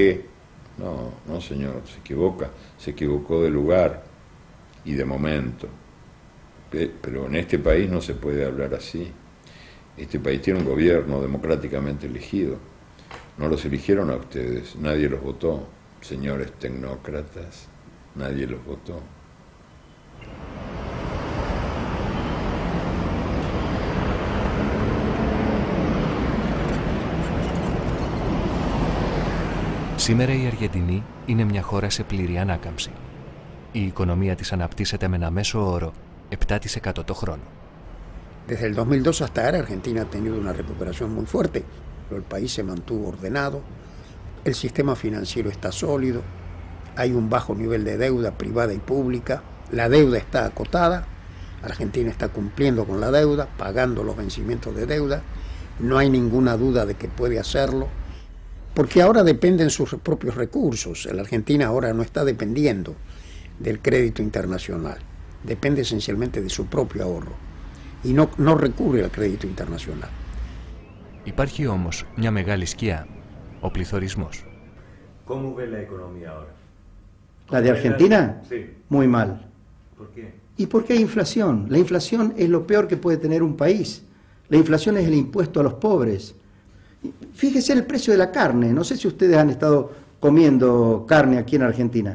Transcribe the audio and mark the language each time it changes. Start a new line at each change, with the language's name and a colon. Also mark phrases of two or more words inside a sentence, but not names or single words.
Spanish: No señor, se equivocó de lugar y de momento. Pero en este país no se puede hablar así. Este país tiene un gobierno democráticamente elegido. No los eligieron a ustedes, nadie los votó. Señores tecnócratas, nadie los votó.
Greek: Σήμερα η Αργεντινή είναι μια χώρα σε πλήρη ανάκαμψη. Η οικονομία της αναπτύσσεται με ένα μέσο όρο 7% το χρόνο.
Spanish: Desde el 2002 hasta ahora Argentina ha tenido una recuperación muy fuerte, pero el país se mantuvo ordenado, el sistema financiero está sólido, hay un bajo nivel de deuda privada y pública, la deuda está acotada, Argentina está cumpliendo con la deuda, pagando los vencimientos de deuda, no hay ninguna duda de que puede hacerlo, porque ahora dependen sus propios recursos. La Argentina ahora no está dependiendo del crédito internacional, depende esencialmente de su propio ahorro y no recurre al crédito internacional.
Greek: Υπάρχει όμως μια μεγάλη σκιά, ο πληθωρισμός.
Spanish: ¿Cómo ve la economía ahora? ¿La de Argentina? Sí. Muy mal. ¿Por qué? ¿Y por qué hay inflación? La inflación es lo peor que puede tener un país. La inflación es el impuesto a los pobres. Fíjese el precio de la carne. No sé si ustedes han estado comiendo carne aquí en Argentina.